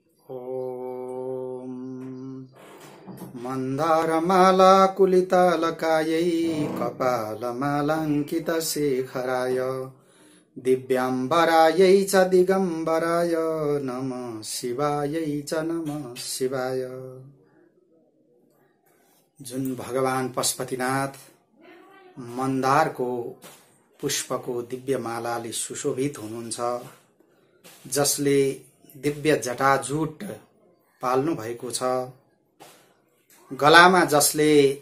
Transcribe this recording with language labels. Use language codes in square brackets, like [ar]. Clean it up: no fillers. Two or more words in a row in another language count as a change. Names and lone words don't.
[sa] ॐ मन्दारमाला कुलितालकायै कपालमालाङ्कितशेखराय दिव्याम्बरायै च दिगम्बराय नमः शिवायै च नमः शिवाय। [ne] जुन भगवान पशुपतिनाथ मन्दारको पुष्पको दिव्य मालाले सुशोभित हुनुहुन्छ, जसले दिव्य जटाजूट पाल्नु भएको छ, गलामा जसले